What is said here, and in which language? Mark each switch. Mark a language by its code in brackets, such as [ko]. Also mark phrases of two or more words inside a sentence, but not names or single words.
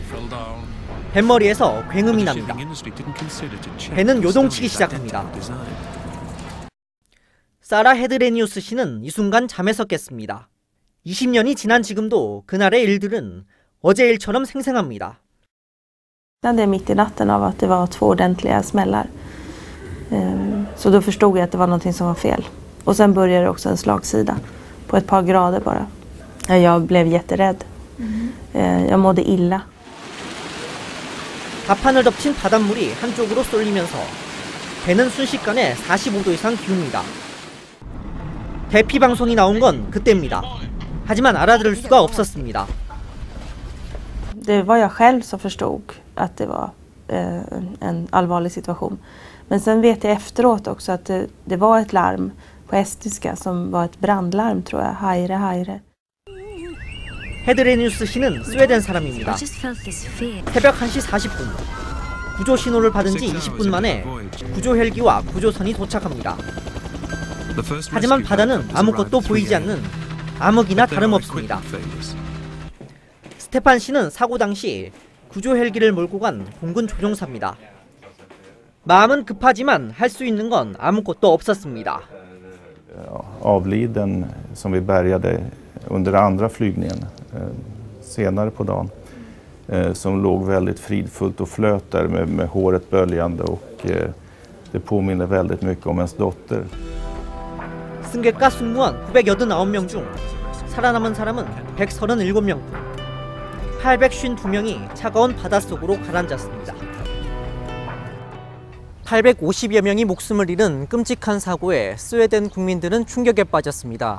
[ko] 뱃머리에서 굉음이 납니다. 배는 요동치기 시작합니다. 사라 헤드레니우스 씨는 이 순간 잠에서 깼습니다. 20년이 지난 지금도 그날의 일들은 어제 일처럼 생생합니다. [sv] Det är mitt i natten av att det var 2 ordentliga smällar. Så då förstod jag att det var någonting som var fel. Och sen började det också en slagsida på ett par grader bara. Jag blev jätterädd. Jag mådde illa. [ko] 가판을 덮친 바닷물이 한쪽으로 쏠리면서 배는 순식간에 45도 이상 기웁니다. 대피 방송이 나온 건 그때입니다. 하지만 알아들을 수가 없었습니다. [sv] Det var jag själv som förstod att det var en allvarlig situation. Men sen vet jag efteråt också att det var ett larm på estiska som var ett brandlarm, tror jag. [et] Hajre, hajre. [ko] 헤드레니우스 씨는 스웨덴 사람입니다. 새벽 1시 40분. 구조 신호를 받은 지 20분 만에 구조 헬기와 구조선이 도착합니다. 하지만 바다는 아무것도 보이지 않는 암흑이나 다름없습니다. 스테판 씨는 사고 당시 구조 헬기를 몰고 간 공군 조종사입니다. 마음은 급하지만 할 수 있는 건 아무것도 없었습니다. [sv] Avliden som vi bärgade under andra flygningen senare på dagen, som låg väldigt fridfullt och flöt där med håret böljande, och det påminner väldigt mycket om ens dotter. [ko] 승객과 승무원 989명 중 살아남은 사람은 137명, 852명이 차가운 바닷속으로 가라앉았습니다. 850여 명이 목숨을 잃은 끔찍한 사고에 스웨덴 국민들은 충격에 빠졌습니다.